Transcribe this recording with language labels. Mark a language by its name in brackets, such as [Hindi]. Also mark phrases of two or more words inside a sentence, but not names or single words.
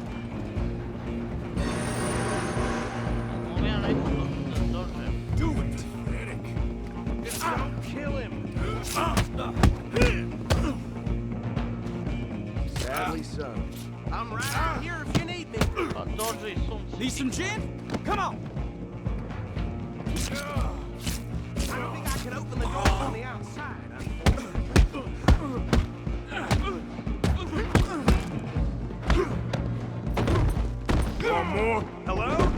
[English] Do it. Just don't kill him. Sadly so. I'm right out here if you need me. [Serbian] Pa dođe i sunce. [English] Need some gin? Come on. I don't think I can open the door from the outside. One more. Hello?